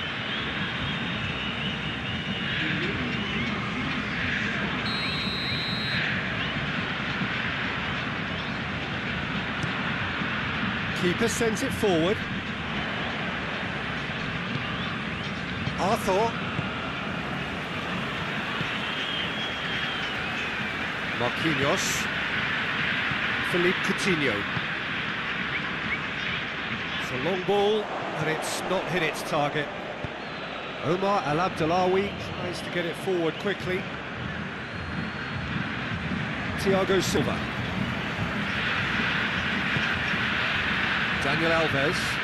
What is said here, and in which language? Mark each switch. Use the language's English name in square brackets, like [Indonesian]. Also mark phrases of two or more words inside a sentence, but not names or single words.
[English] Keeper sends it forward. Arthur. Marquinhos. Philippe Coutinho. It's a long ball, and it's not hit its target. Omar El Abdullawi tries to get it forward quickly. Thiago Silva. Daniel Alves.